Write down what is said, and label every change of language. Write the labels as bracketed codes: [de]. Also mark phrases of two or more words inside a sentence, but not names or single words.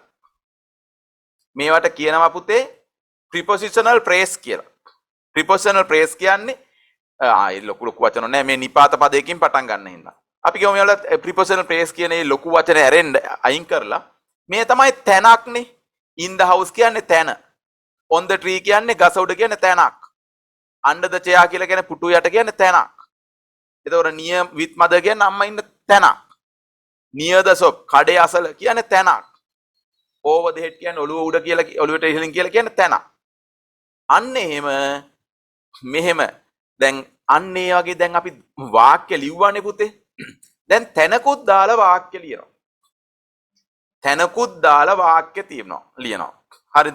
[si] මේවට කියනවා පුතේ [en] prepositional phrase [si] කියලා. [en] prepositional phrase [si] කියන්නේ ආයි ලොකු වචන නෑ මේ නිපාත පදයකින් පටන් ගන්න හින්දා. අපි කියමු මේ වල [en] prepositional phrase [si] කියන මේ ලොකු වචන ඇරෙන්න අයින් කරලා මේ තමයි තැනක්නේ. [en] in the house [si] කියන්නේ තැන. [en] on the tree [si] කියන්නේ ගස උඩ කියන්නේ තැනක්. [en] under the chair [si] කියලා කියන්නේ පුටු යට කියන්නේ තැනක්. එතකොට [en] near with mother [si] කියන්නේ අම්මා ඉන්න තැනක්. [en] near the shop [si] කඩේ අසල කියන්නේ තැනක්. [en] over the head [si] කියන්නේ ඔළුව උඩ කියලා ඔළුවට ඉහළින් කියලා කියන්නේ තැනක්. අන්න එහෙම මෙහෙම දැන් අන්න ඒ වගේ දැන් අපි වාක්‍ය ලිව්වනේ පුතේ. දැන් තැනකුත් දාලා වාක්‍ය ලියනවා. තැනකුත් දාලා වාක්‍ය ලියනවා. හරිද?